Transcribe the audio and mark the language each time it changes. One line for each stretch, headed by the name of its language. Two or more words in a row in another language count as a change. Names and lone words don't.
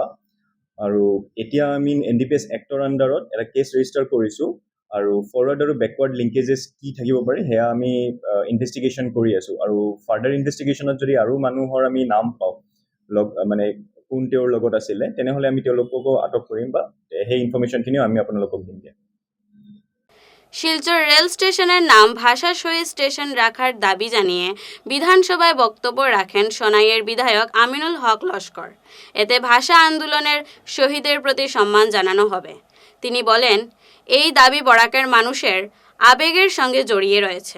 Assamese: আৰু এতিয়া আমি NDPS এক্টৰ আণ্ডাৰত এটা
English: case register
Assamese: কৰিছোঁ আৰু ফৰৱাৰ্ড আৰু
English: backward linkages
Assamese: কি থাকিব পাৰে সেয়া আমি ইনভেষ্টিগেশ্যন কৰি আছোঁ। আৰু
English: further investigation
Assamese: যদি আৰু মানুহৰ আমি নাম পাওঁ, মানে কোন তেওঁৰ লগত আছিলে, তেনেহ'লে আমি তেওঁলোককো আটক কৰিম বা সেই ইনফৰমেশ্যনখিনিও আমি আপোনালোকক দিম দিয়া।
Bangla: শিলচর রেল স্টেশনের নাম ভাষা শহীদ স্টেশন রাখার দাবি জানিয়ে বিধানসভায় বক্তব্য রাখেন সোনাইয়ের বিধায়ক আমিনুল হক লস্কর। এতে ভাষা আন্দোলনের শহীদের প্রতি সম্মান জানানো হবে। তিনি বলেন, এই দাবি বরাকের মানুষের আবেগের সঙ্গে জড়িয়ে রয়েছে।